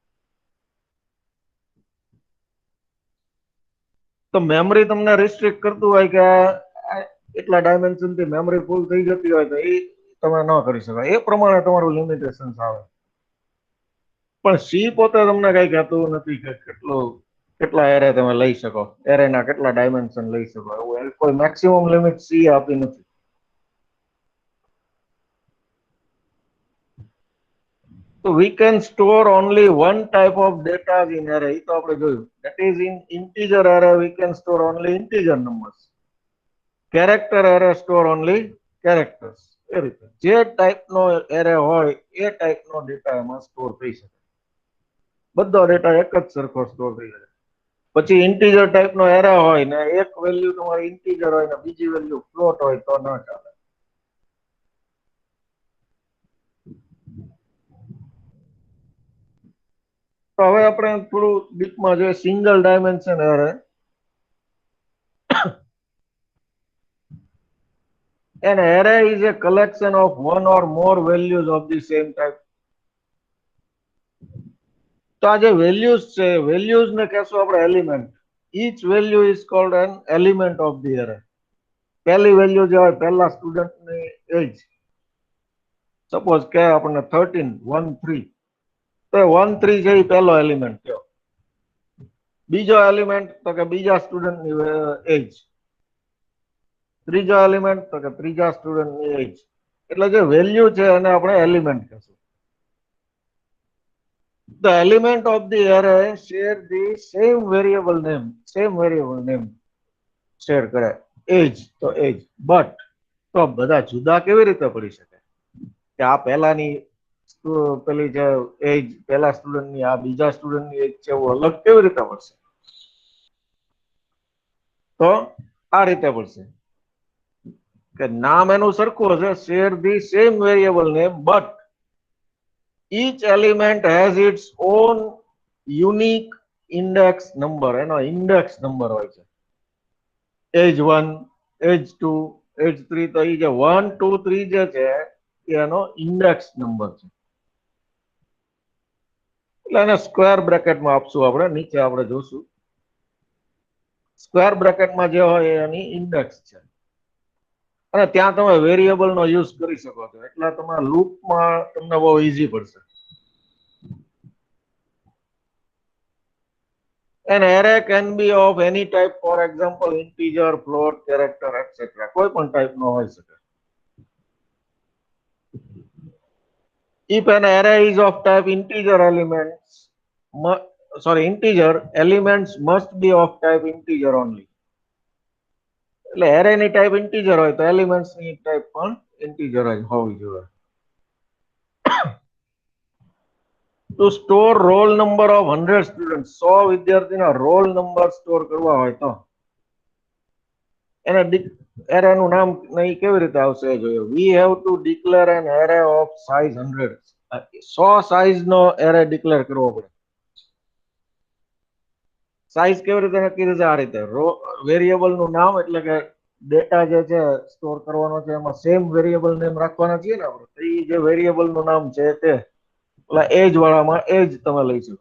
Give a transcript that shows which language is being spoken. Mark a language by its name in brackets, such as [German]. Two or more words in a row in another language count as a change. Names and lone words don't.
[Gujarati] તો મેમરી તમને રિસ્ટ્રિક્ટ કરતું હોય કે એટલા ડાયમેન્શન થી [English] memory full [Gujarati] થઈ જતી હોય તો એ તમે ન કરી શકાય. એ પ્રમાણે તમારું લિમિટેશન આવે. પણ સી પોતે તમને કઈ કહેતું નથી કે કેટલા એરે તમે લઈ શકો, એરેના કેટલા ડાયમેન્શન લઈ શકો, એવું કોઈ [English] maximum limit [Gujarati] સી આપી નથી. [English] So we can store only one type of data in array. [Gujarati] તો આપણે જોયું. [English] That is in integer array we can store only integer numbers. Character array store only characters. [Gujarati] એ રીતે જે ટાઈપનો એરે હોય એ ટાઈપનો ડેટા એમાં સ્ટોર થઈ શકે. બધો ડેટા એક જ સરખો સ્ટોર થઈ શકે. પછી ઇન્ટીજર ટાઈપનો એરે હોય ને એક વેલ્યુ તમારી ઇન્ટીજર હોય ને બીજી વેલ્યુ ફ્લોટ હોય તો ના ચાલે. તો હવે આપણે થોડું ડીપમાં જોઈએ [English] single dimension array. An array is a collection of one or more values of the same type. [Gujarati] તો આ જે વેલ્યુઝ છે, વેલ્યુઝ ને કહેશું આપણે એલિમેન્ટ. [English] Each value is called an element of the array. [Gujarati] પહેલી વેલ્યુ જે હોય પહેલા સ્ટુડન્ટની એજ, સપોઝ કે આપણને 13, 1, 3, તો 1, 3 છે એ પહેલો એલિમેન્ટ થયો. બીજો એલિમેન્ટ તો કે બીજા સ્ટુડન્ટની એજ. ત્રીજો એલિમેન્ટ તો કે ત્રીજા સ્ટુડન્ટની એજ. એટલે જે વેલ્યુ છે એને આપણે એલિમેન્ટ કહેશું. [English] The element of the array share the same variable name share કરે. [Gujarati] એજ તો એજ, બટ તો બધા જુદા કેવી રીતે પડી શકે કે આ પહેલાની પેલી જે એજ પહેલા સ્ટુડન્ટની આ બીજા સ્ટુડન્ટની એજ છે એવું અલગ કેવી રીતે પડશે? તો આ રીતે પડશે કે નામ એનું સરખું હશે, [English] share the same variable name, [Gujarati] બટ [English] each element has its own unique index number. [Gujarati] એનો [English] index number [Gujarati] હોય છે. એજ 1, એજ 2, એજ 3. તો એ જે 1, 2, 3 જે છે એનો [English] index number [Gujarati] છે. એટલે એને સ્ક્વેર બ્રેકેટમાં આપશું આપણે, નીચે આપણે જોશું. સ્ક્વેર બ્રેકેટમાં જે હોય એની ઇન્ડેક્સ છે. અને ત્યાં તમે વેરિયેબલનો યુઝ કરી શકો છો, એટલે તમારા લૂપમાં તમને બહુ ઈઝી પડશે. [English] An array can be of any type, for example integer, float, character, etc. [Gujarati] કોઈ પણ ટાઈપનો હોઈ શકે. [English] If an array is of type integer, elements must be of type integer only. [Gujarati] એટલે એરે ની ટાઈપ ઇન્ટીજર હોય તો એલિમેન્ટ્સ ની ટાઈપ પણ ઇન્ટીજર જ હોવી જોઈએ. [English] To store roll number of 100 students, [Gujarati] 100 વિદ્યાર્થીના [English] roll number [Gujarati] સ્ટોર કરવા હોય તો એને એરેનું નામ નહીં કેવી રીતે આવશે એ જોઈએ. [English] We have to declare an array of size 100. [Gujarati] 100 સાઈઝ નો એરે ડિક્લેર કરવો પડે. સાઈઝ કેવી રીતે નક્કી થશે? આ રીતે વેરિયેબલ નું નામ, એટલે કે ડેટા જે છે સ્ટોર કરવાનો છે એમાં [English] same variable name [Gujarati] રાખવાના છીએ ને આપણે, તો એ જે વેરિયેબલ નું નામ છે તે એટલે એજ વાળામાં એજ તમે લઈ શકો.